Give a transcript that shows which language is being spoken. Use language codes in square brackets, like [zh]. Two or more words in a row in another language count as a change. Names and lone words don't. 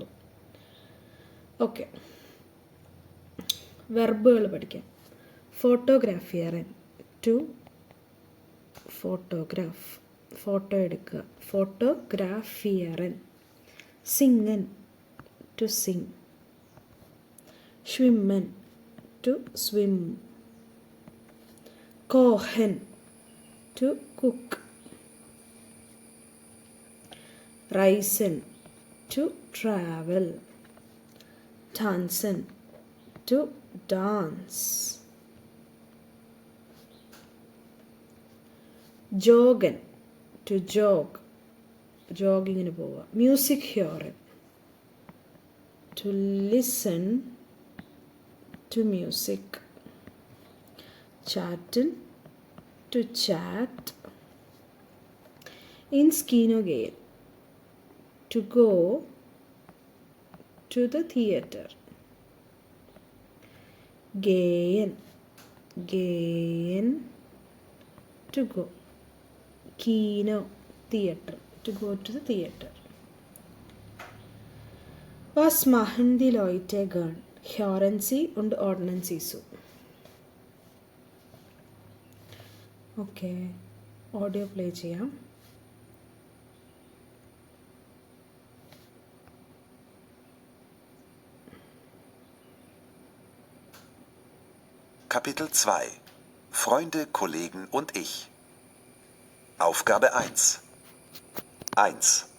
[ml] ഓക്കെ, വെർബുകൾ പഠിക്കാം. ഫോട്ടോഗ്രാഫിയറൻ, [en] to photograph, [ml] ഫോട്ടോ എടുക്കുക. [de] Fotografieren. Singen, [en] to sing. [de] schwimmen, [en] to swim. [de] Kochen, [en] to cook. [de] Reisen, [en] to travel. [de] Tanzen, [en] to dance. [de] Joggen, [en] to jog, jogging [de] പോവുക. Music hören, [en] to listen to music. [de] Chatten, [en] to chat. [de] Ins Kino gehen, [en] to go to the theater. [de] Gehen, [en] to go. Kino, theater, to go to the theater. [de] Was machen die Leute gern? Hören Sie und ordnen Sie so. [en] okay, audio play [ml] ചെയ്യാം. [de] Kapitel 2 Freunde, Kollegen und ich. Aufgabe 1. 1.